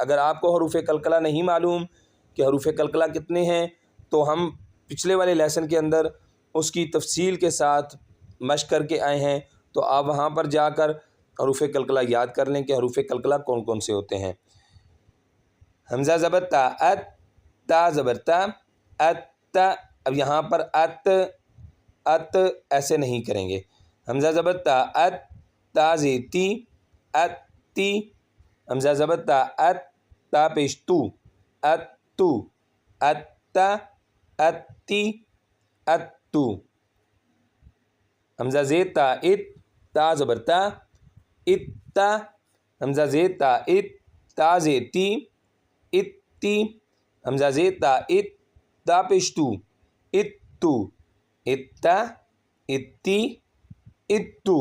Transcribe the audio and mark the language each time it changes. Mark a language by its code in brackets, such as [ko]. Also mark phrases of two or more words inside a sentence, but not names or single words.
[ur] اگر آپ کو حروف کلکلہ نہیں معلوم کہ حروف کلکلہ کتنے ہیں تو ہم پچھلے والے لیسن کے اندر اس کی تفصیل کے ساتھ مشق کر کے آئے ہیں، تو آپ وہاں پر جا کر حروف کلکلہ یاد کر لیں کہ حروف کلکلہ کون کون سے ہوتے ہیں۔ حمزہ زبر تا، ات، تا زبر تا، ات، تا، اب یہاں پر ات، ات ایسے نہیں کریں گے۔ حمزہ زبر تا، ات، تا زیر تی، ات تی، حمزہ زبر تا، ات، تا پیش تو، ات تو، ات تا، ات تی، ات تو۔ حمزہ زیر تا، ات، تا زبر تا، ات تا، حمزہ زیر تا، ات، تا زیر تی، ات تی، حمزہ زیر تا، ات، تا پیش تو، ات تو، ات تا، ات تی، ات تو۔